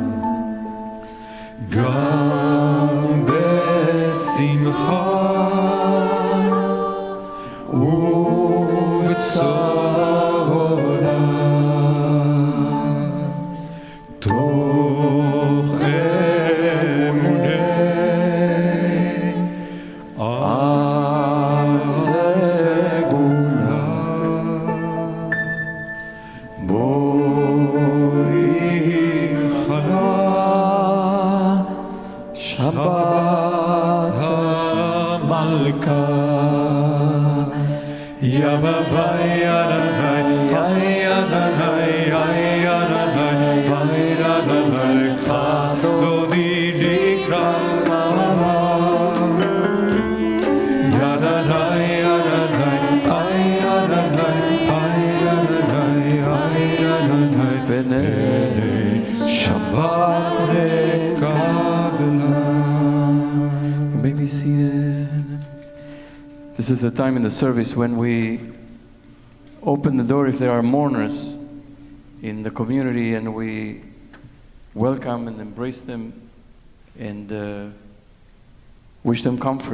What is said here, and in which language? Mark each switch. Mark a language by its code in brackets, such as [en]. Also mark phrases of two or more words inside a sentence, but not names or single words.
[he] גם בשמחה ובצהלה, תוך אמוני הסגולה. בואי חלה שבת המלכה, יא בבאי יא נאי יא נאי יא נאי יא נאי דודי לקראת כלה, יא נאי יא נאי יא נאי יא נאי פני שבת נקבלה. [en] You may be seated. This is the time in the service when we open the door if there are mourners in the community, and we welcome and embrace them and wish them comfort.